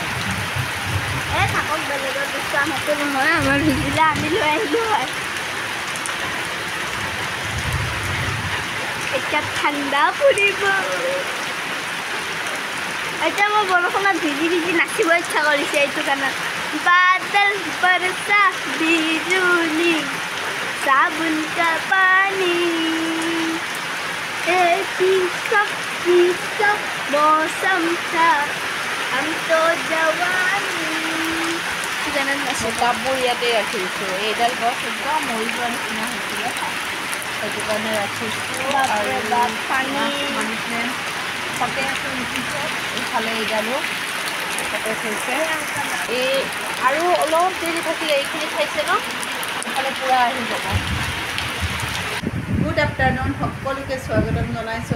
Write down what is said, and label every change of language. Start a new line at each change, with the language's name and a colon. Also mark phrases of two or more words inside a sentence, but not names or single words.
Assamese: থাকক বেলেগৰ বস্তু আহোঁতে নহয় আমাৰ ভিজিলে আমি লৈ আহিলোঁ হয় এতিয়া ঠাণ্ডা পৰিব এতিয়া মই বৰষুণত ভিজি ভিজি নাচিব ইচ্ছা কৰিছে এইটো কাৰণত
Hindi: बादल बरसा बिजुली साबुन का पानी मौसम था हम तो जवानी
Assamese: কাপোৰ ইয়াতে ৰাখিছোঁ এইডাল গছ একদম মৰি যোৱাৰ নিচিনা হৈছিলে সেইটো কাৰণে ৰাখিছোঁ আৰু মানুহে সতেজ উঠিছে এইফালে এইডালো সতেজ হৈছে এই আৰু অলপ দেৰি থাকিলে এইখিনি খাইছে ন এইফালে পূৰা আহি যাব
English: good good afternoon,
Assamese: সকলোকে স্বাগতম জনাইছোঁ।